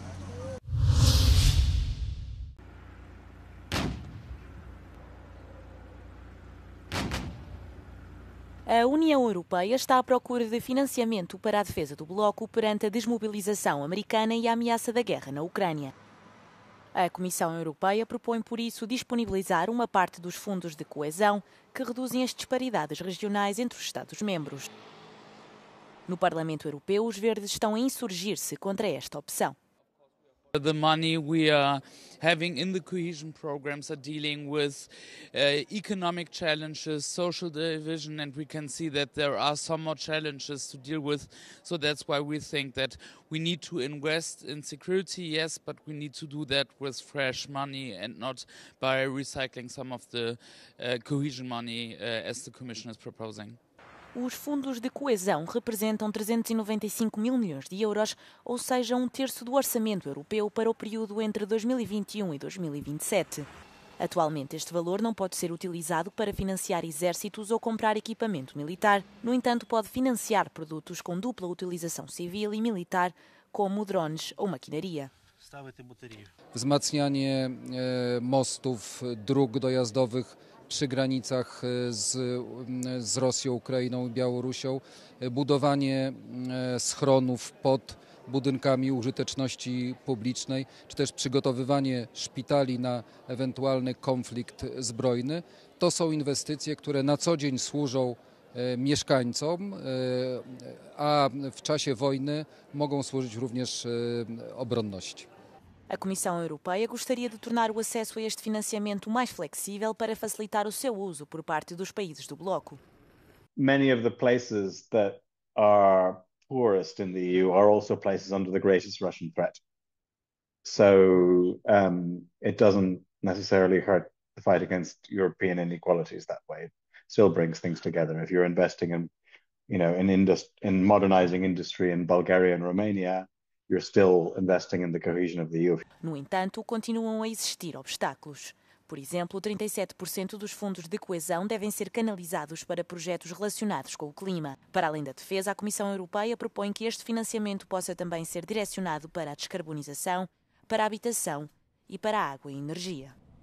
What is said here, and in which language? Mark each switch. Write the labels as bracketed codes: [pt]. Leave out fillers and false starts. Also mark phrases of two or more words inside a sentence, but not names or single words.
[pt] A União Europeia está à procura de financiamento para a defesa do bloco perante a desmobilização americana e a ameaça da guerra na Ucrânia. A Comissão Europeia propõe, por isso, disponibilizar uma parte dos fundos de coesão que reduzem as disparidades regionais entre os Estados-membros. No Parlamento Europeu, os verdes estão a insurgir-se contra esta opção. [en] The money we are having in the cohesion programs are dealing with economic challenges, social division, and we can see that there are some more challenges to deal with. So that's why we think that we need to invest in security, yes, but we need to do that with fresh money and not by recycling some of the cohesion money as the Commission is proposing. [pt] Os fundos de coesão representam 395 mil milhões de euros, ou seja, 1/3 do orçamento europeu para o período entre 2021 e 2027. Atualmente, este valor não pode ser utilizado para financiar exércitos ou comprar equipamento militar. No entanto, pode financiar produtos com dupla utilização civil e militar, como drones ou maquinaria. [pl] Wzmacnianie mostów, dróg dojazdowych przy granicach z Rosją, Ukrainą i Białorusią, budowanie schronów pod budynkami użyteczności publicznej, czy też przygotowywanie szpitali na ewentualny konflikt zbrojny. To są inwestycje, które na co dzień służą mieszkańcom, a w czasie wojny mogą służyć również obronności. [pt] A Comissão Europeia gostaria de tornar o acesso a este financiamento mais flexível para facilitar o seu uso por parte dos países do bloco. [en] Many of the places that are poorest in the EU are also places under the greatest Russian threat. So it doesn't necessarily hurt the fight against European inequalities that way. It still brings things together. If you're investing in modernizing industry in Bulgaria and Romania, you're still investing in the cohesion of the EU. [pt] No entanto, continuam a existir obstáculos. Por exemplo, 37% dos fundos de coesão devem ser canalizados para projetos relacionados com o clima. Para além da defesa, a Comissão Europeia propõe que este financiamento possa também ser direcionado para a descarbonização, para a habitação e para a água e energia.